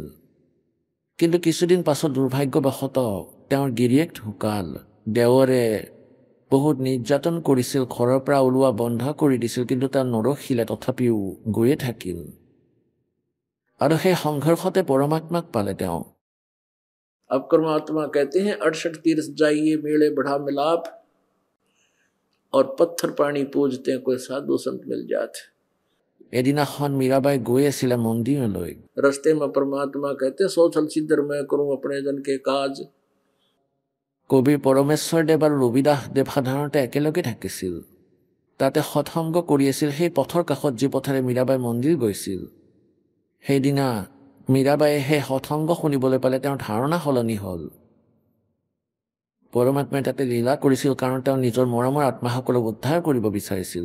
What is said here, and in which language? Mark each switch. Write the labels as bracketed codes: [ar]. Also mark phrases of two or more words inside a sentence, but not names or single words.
[as] কিন্তু কিছুদিন পাছত দুৰ্ভাগ্যবশতঃ তেওঁৰ গিৰিয়েক ঢুকাল। দেৱৰে বহুত নিৰ্যাতন কৰিছিল, ঘৰৰ পৰা ওলোৱা বন্ধ কৰি দিছিল, কিন্তু তেওঁ নৰখিলে, তথাপিও গৈয়ে থাকিল। আৰু সেই সংঘৰ্ষতে পৰমাত্মাক পালে তেওঁ। [hi] अब परमात्मा कहते हैं 68 तीर्थ जाइए, मेले बढ़ा मिलाप, और पत्थर पानी पूजते हैं, कोई साधु संत मिल जाते। [as] এদিনাখন মীৰাবাই গৈ আছিলে মন্দিৰলৈ। [hi] रस्ते में परमात्मा कहते हैं 100 छल सिद्धर मैं करूं अपने जन के काज। [as] কবি পৰমেশ্বৰ দেৱ আৰু ৰবিদাস দেৱ সাধাৰণতে একেলগে থাকিছিল। তাতে সৎসংগ কৰি আছিল সেই পথৰ কাষত যি পথেৰে মীৰাবাই মন্দিৰ গৈছিল। সেইদিনা মীৰাবাইয়ে সেই সৎসংগ শুনিবলৈ পালে। তেওঁৰ ধাৰণা সলনি হ'ল। পৰমাত্মাই তাতে লীলা কৰিছিল, কাৰণ তেওঁ নিজৰ মৰমৰ আত্মাসকলক উদ্ধাৰ কৰিব বিচাৰিছিল।